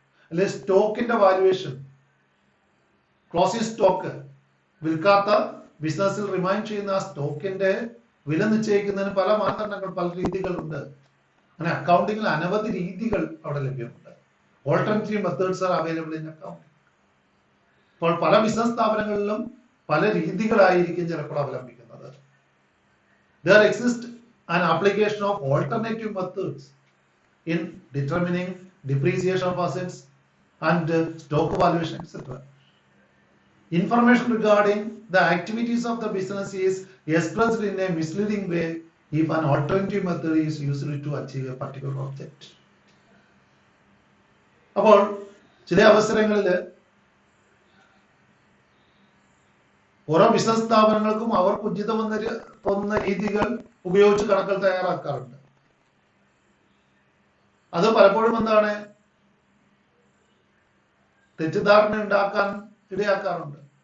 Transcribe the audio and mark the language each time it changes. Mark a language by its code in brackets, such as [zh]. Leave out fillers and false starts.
[ml] അല്ലെ സ്റ്റോക്കിന്റെ valuation, closing stock, വിൽക്കാത്ത ബിസിനസ്സിൽ remain ചെയ്യുന്ന ആ സ്റ്റോക്കിന്റെ വില നിശ്ചയിക്കുന്നതിന് പല മാനദണ്ഡങ്ങൾ, പല രീതികളുണ്ട്. അങ്ങനെ അക്കൗണ്ടിങ്ങിൽ അനവധി രീതികൾ അവിടെ ലഭ്യമുണ്ട്. [en] Alternative methods are available in accounting. [ml] അപ്പോൾ പല ബിസിനസ് സ്ഥാപനങ്ങളിലും പല രീതികളായിരിക്കും ചിലപ്പോൾ അവലംബിക്കുന്നത്. [en] There exists an application of alternative methods in determining depreciation of assets and stock valuation, etc. Information regarding the activities of the business is expressed in a misleading way if an alternative method is used to achieve a particular object. [ml] അപ്പോൾ ചില അവസരങ്ങളിൽ ഓരോ business സ്ഥാപനങ്ങൾക്കും അവർക്ക് ഉചിതമെന്ന് തോന്നുന്ന രീതികൾ ഉപയോഗിച്ച് കണക്കുകൾ തയ്യാറാക്കാറുണ്ട്. അത് പലപ്പോഴും എന്താണ് തെറ്റിദ്ധാരണ ഉണ്ടാക്കാൻ ഇടയാക്കാറുണ്ട്.